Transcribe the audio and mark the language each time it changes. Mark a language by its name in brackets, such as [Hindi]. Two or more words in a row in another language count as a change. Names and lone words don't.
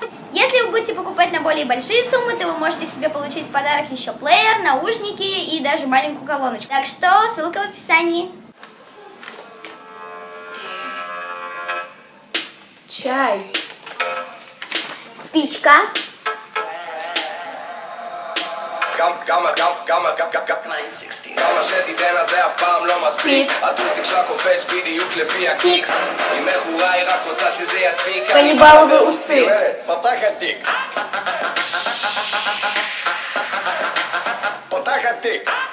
[Russian] Если вы будете покупать на более большие суммы, то вы можете себе получить в подарок еще плеер, наушники и даже маленькую колоночку. Так что ссылка в описании. Чай. Спичка. [Hebrew] כמה שתיתן אז זה אף פעם לא מספיק הטוסיק שלה קופץ בדיוק לפי הקיק היא מכורה, היא רק רוצה שזה ידביק קניבלובי אוסי פותחת תיק פותחת תיק